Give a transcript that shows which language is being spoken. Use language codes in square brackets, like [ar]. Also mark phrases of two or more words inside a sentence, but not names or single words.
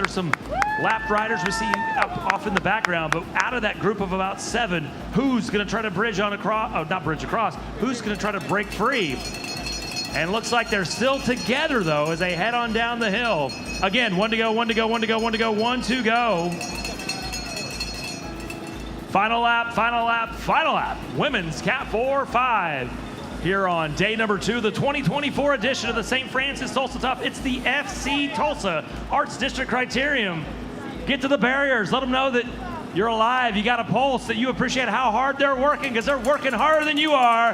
[en] There's some lap riders we see up off in the background, but out of that group of about 7, who's gonna try to bridge on across, oh, not bridge across, who's gonna try to break free? And looks like they're still together, though, as they head on down the hill. Again, 1 to go, 1 to go, 1 to go, 1 to go, 1 to go. Final lap, final lap, final lap. Women's Cat 4-5 here on day number 2, the 2024 edition of the St. Francis Tulsa Tough. It's the FC Tulsa Arts District Criterium. Get to the barriers. Let them know that you're alive, you got a pulse, that you appreciate how hard they're working, because they're working harder than you are.